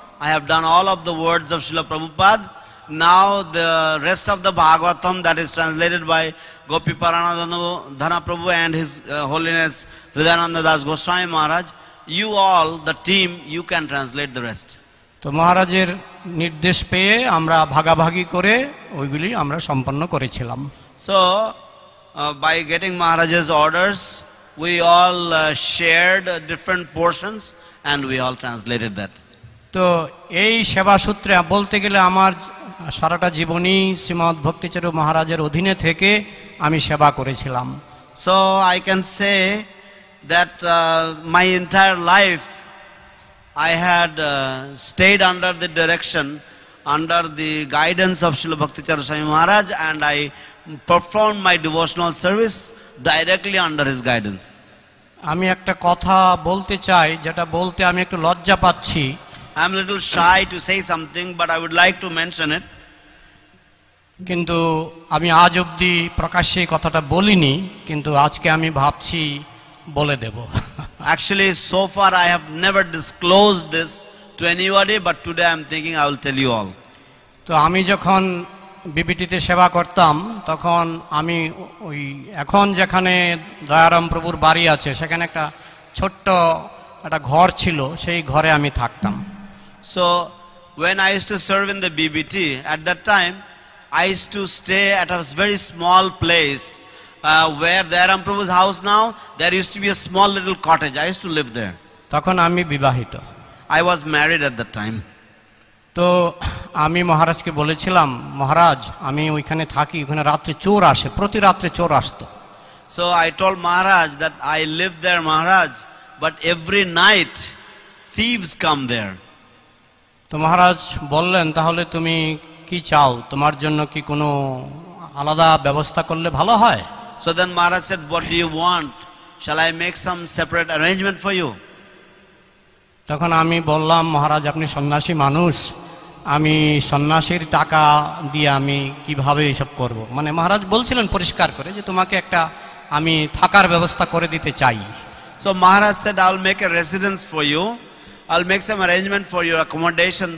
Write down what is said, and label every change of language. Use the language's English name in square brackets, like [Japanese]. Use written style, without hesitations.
[English] I have done all of the words of Srila Prabhupada. Now the rest of the Bhagavatam that is translated by Gopi Paranadhana Prabhu and His Holiness Hridayananda Das Goswami Maharaj, you all, the team, you can translate the rest. [Bangla] তো মহারাজের নির্দেশ পেয়ে আমরা ভাগাভাগি করে ওইগুলি আমরা সম্পন্ন করেছিলাম। [English] So by getting Maharaj's orders, we all shared different portions and we all translated that. [Bangla] তো এই সেবা সূত্রে বলতে গেলে আমার সারাটা জীবনই শ্রীমদ্ ভক্তিচারু মহারাজের অধীনে থেকে আমি সেবা করেছিলাম। [English] So I can say that my entire life I had stayed under the direction, under the guidance of Srila Bhakti Charu Swami Maharaj, and I performed my devotional service directly under his guidance. [Bangla] আমি একটা কথা বলতে চাই, যেটা বলতে আমি একটু লজ্জা পাচ্ছি। [English] I am a little shy to say something, but I would like to mention it. [Bangla] কিন্তু আমি আজ অবধি প্রকাশ্যে এই কথাটা বলিনি, কিন্তু আজকে আমি ভাবছি বলে দেব। [English] Actually, so far I have never disclosed this to anybody, but today I am thinking I will tell you all. [Bangla] তো আমি যখন বিবিটিতে সেবা করতাম, তখন আমি ওই এখন যেখানে দয়ারাম প্রভুর বাড়ি আছে সেখানে একটা ছোট্ট একটা ঘর ছিল, সেই ঘরে আমি থাকতাম। [English] So when I used to serve in the BBT, at that time I used to stay at a very small place where Dayaram Prabhu's house now, there used to be a small little cottage. I used to live there. [Bangla] তখন আমি বিবাহিত। [English] I was married at that time. [Bangla] তো আমি মহারাজকে বলেছিলাম, মহারাজ আমি ওইখানে থাকি, ওখানে রাত্রে চোর আসে, প্রতি রাত্রে চোর আসতো। [English] So I told Maharaj that I live there, Maharaj, but every night thieves come there. [Bangla] তো মহারাজ বললেন, তাহলে তুমি কি চাও, তোমার জন্য কি কোনো আলাদা ব্যবস্থা করলে ভালো হয়? [English] So then Maharaj said, what do you want? Shall I make some separate arrangement for you? [Bangla] তখন আমি বললাম, মহারাজ আপনি সন্ন্যাসী মানুষ, আমি সন্ন্যাসীর টাকা দিয়ে আমি কিভাবে এসব করব। মানে মহারাজ বলছিলেন পরিষ্কার করে যে তোমাকে একটা আমি থাকার ব্যবস্থা করে দিতে চাই। [English] So Maharaj said, I'll make a residence for you. I'll make some arrangement for your accommodation.